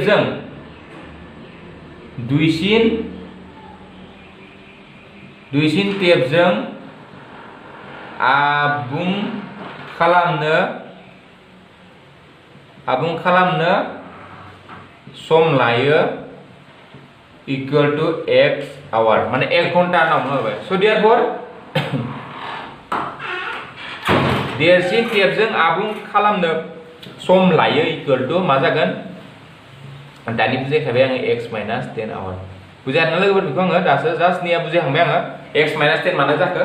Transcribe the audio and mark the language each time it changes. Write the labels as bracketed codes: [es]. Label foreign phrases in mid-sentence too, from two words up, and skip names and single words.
[brx] टेपजों आबुं खालामनो सम लायो [en] equal to x hour [brx] माने 1 घन्टा नाम होबाय स' देयरफॉर देरसिन टेपजों आबुं खालामनो सम लायो [en] equal to [brx] मा जागोन दानि बुजायखाबाय आङो x - 10 आवर बुजायना लोगोफोर बेखौ आङो दासो जास्ट निया बुजायखांबाय आङो x - 10 मानो जाखो